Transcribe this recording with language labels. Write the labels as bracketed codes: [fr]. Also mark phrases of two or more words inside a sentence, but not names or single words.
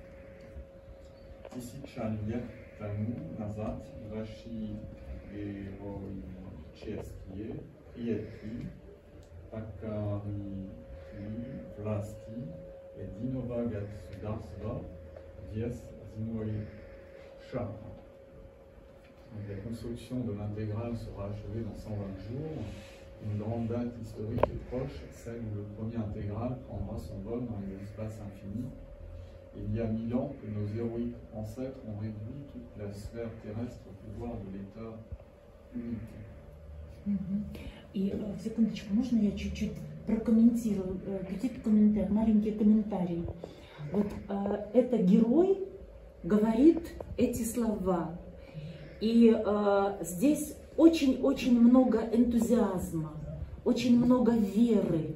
[ru] 1000 лет тому назад наши героические предки покорили власти единого государства без земной шара. [fr] La construction de l'intégrale sera achevée dans 120 jours. Une grande date historique est proche, celle où le premier intégral prendra son vol dans l'espace infini. Il y a 1000 ans que nos héroïques ancêtres ont réduit toute la sphère terrestre au pouvoir de l'État unité. [ru] И секундочку, можно я чуть-чуть прокомментирую, маленький комментарий. Вот это герой говорит эти слова. И здесь очень-очень много энтузиазма, очень много веры.